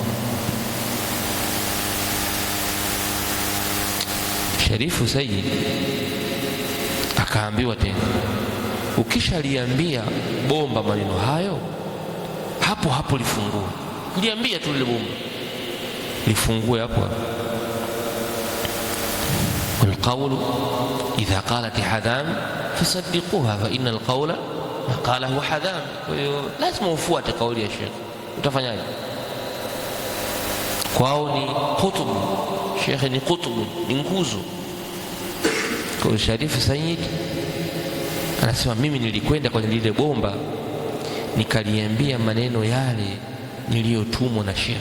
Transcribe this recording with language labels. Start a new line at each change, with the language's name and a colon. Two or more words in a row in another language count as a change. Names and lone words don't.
Swahili: Sharifu Sayyid akaambiwa tena, ukishaliambia bomba maneno hayo, hapo hapo lifungue. Liambia tu lile bomba lifungue hapo.
Arabic: والقول إذا قالت حذام فصدقوها فإن القول ما قاله حذام.
Swahili: لازم ufuate kauli ya Sheikh. Utafanyaje? Kwao ni qutb, Sheikh ni qutb, ni nguzo. Kwa Sharifu Sayyid anasema mimi nilikwenda kwenye lile bomba nikaliambia maneno yale niliyotumwa na Sheikh.